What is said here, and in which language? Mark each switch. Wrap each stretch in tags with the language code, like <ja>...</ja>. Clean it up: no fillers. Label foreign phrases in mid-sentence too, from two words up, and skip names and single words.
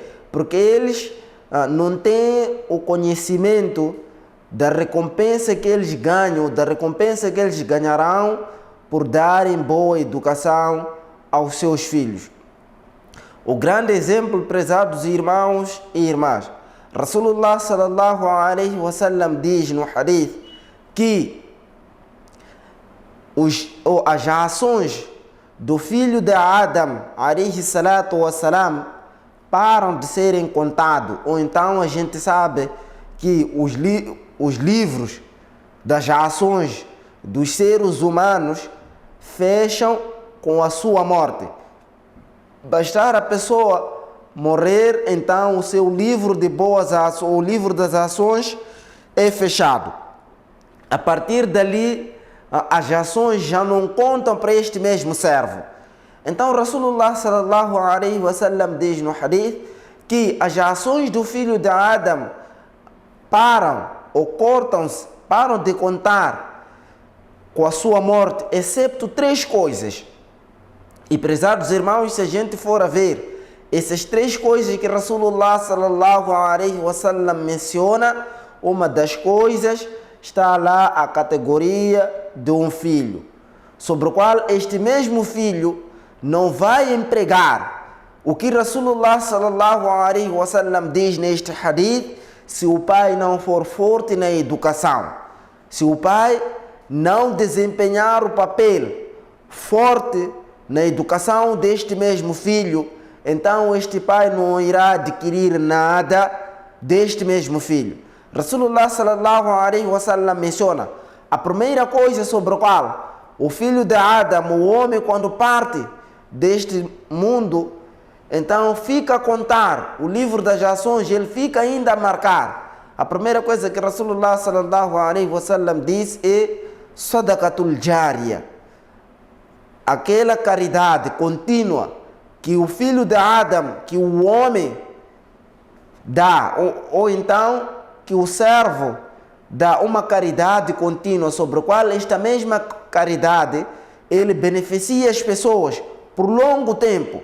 <pt>Porque eles não têm o conhecimento da recompensa que eles ganham, da recompensa que eles ganharão por darem boa educação aos seus filhos. O grande exemplo, prezados irmãos e irmãs, Rasulullah</pt> <ar>صلى الله عليه وسلم</ar> <pt>diz no hadith que as ações do filho de Adam</pt> <ar>عليه الصلاة والسلام</ar> <pt>param de serem contados, ou então a gente sabe que os livros das ações dos seres humanos fecham com a sua morte. Bastar a pessoa morrer, então o seu livro de boas ações, o livro das ações é fechado. A partir dali, as ações já não contam para este mesmo servo. Então Rasulullah</pt> <ar>صلى الله عليه وسلم</ar> <pt>diz no hadith que as ações do filho de Adam param ou cortam-se, param de contar com a sua morte, excepto 3 coisas. E prezados irmãos, se a gente for a ver essas 3 coisas que Rasulullah</pt> <ar>صلى الله عليه وسلم</ar> <pt>menciona, uma das coisas está lá a categoria de um filho, sobre o qual este mesmo filho não vai empregar o que Rasulullah</pt> <ar>صلى الله عليه وسلم</ar> <pt>diz neste hadith, se o pai não for forte na educação, se o pai não desempenhar o papel forte na educação deste mesmo filho, então este pai não irá adquirir nada deste mesmo filho. Rasulullah</pt> <ar>صلى الله عليه وسلم</ar> <pt>menciona a primeira coisa sobre a qual o filho de Adam, o homem, quando parte deste mundo, então fica a contar o livro das ações, ele fica ainda a marcar. A primeira coisa que Rasulullah</pt> <ar>صلى الله عليه وسلم</ar> <pt>diz é</pt> <ar>صدقة جارية,</ar> <pt>aquela caridade contínua que o filho de Adão, que o homem dá, ou então que o servo dá uma caridade contínua sobre a qual esta mesma caridade ele beneficia as pessoas por longo tempo.</pt>